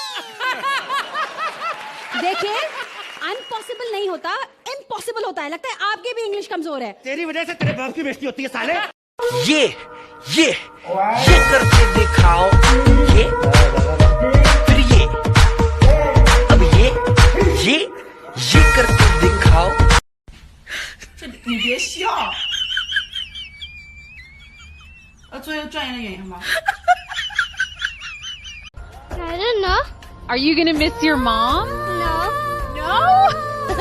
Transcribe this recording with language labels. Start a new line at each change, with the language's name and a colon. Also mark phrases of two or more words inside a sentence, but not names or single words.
Hindi: देखिए, अनपॉसिबल नहीं होता, इम्पॉसिबल होता है। लगता है आपकी भी इंग्लिश कमजोर है। तेरी वजह से तेरे बाप की बेइज्जती होती है साले। ये करके दिखाओ, ये फिर ये, अब ये करके दिखाओ।
Chinese: 你别笑，做一个专业的演员吧。
English: I don't know. Are you gonna miss your mom? No. No?